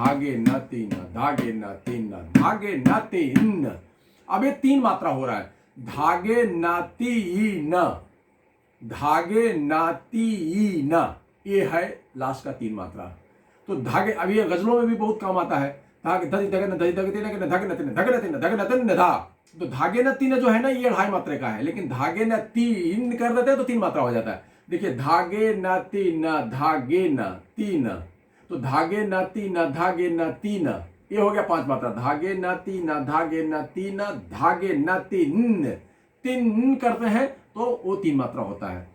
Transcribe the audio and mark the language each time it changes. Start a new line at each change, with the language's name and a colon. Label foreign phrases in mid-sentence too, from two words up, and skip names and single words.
Hindi: धागे न तीन धागे न तीन धागे न तीन। अब ये तीन मात्रा हो रहा है, धागे न तीन धागे न तीन, ये है लास्ट का तीन मात्रा। तो धागे, अब ये गजलों में भी बहुत काम आता है। धागे धग धग धग धग धग धग नतिन धग नतिन धग नतिन धा। तो धागे न तीन जो है ना, ये ढाई मात्रा का है, लेकिन धागे न तीन कर देते हैं तो तीन मात्रा हो जाता है। देखिए धागे न तीन धागे न तीन, तो धागे न तीन, धागे न तीन, ये हो गया 5 मात्रा। धागे न तीन, धागे न तीन, धागे न तीन, तीन करते हैं तो वो 3 मात्रा होता है।